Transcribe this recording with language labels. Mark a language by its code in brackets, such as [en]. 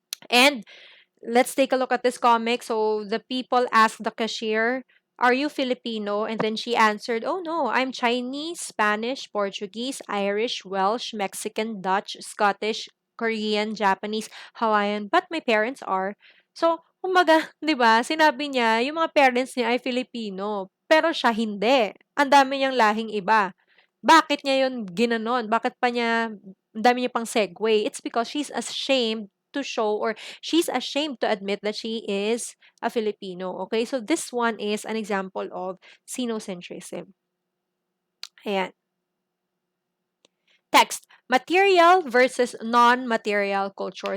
[en] And let's take a look at this comic. So the people asked the cashier, "Are you Filipino?" And then she answered, "Oh no, I'm Chinese, Spanish, Portuguese, Irish, Welsh, Mexican, Dutch, Scottish, Korean, Japanese, Hawaiian, but my parents are." [tl] So, kumbaga, 'di ba? Sinabi niya, yung mga parents niya ay Filipino, pero siya hindi. Ang dami niyang lahing iba. Bakit niya yun ginanon? Bakit pa niya, ang dami niya pang segue? [en] It's because she's ashamed to show, or she's ashamed to admit that she is a Filipino. Okay, so this one is an example of xenocentrism. Ayan. Text, material versus non-material culture.